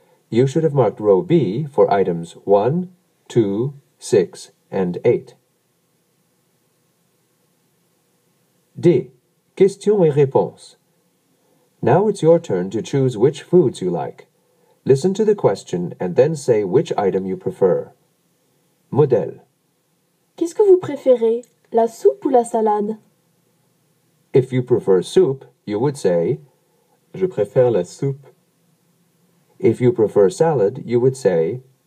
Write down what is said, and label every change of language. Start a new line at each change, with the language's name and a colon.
English: You should have marked row B for items 1, 2, 6, and 8.
French: D. Questions et réponses.
English: Now it's your turn to choose which foods you like. Listen to the question and then say which item you prefer.
French: Modèle. Qu'est-ce que vous préférez, la soupe ou la salade?
English: If you prefer soup, you would say
French: Je préfère la soupe.
English: If you prefer salad, you would say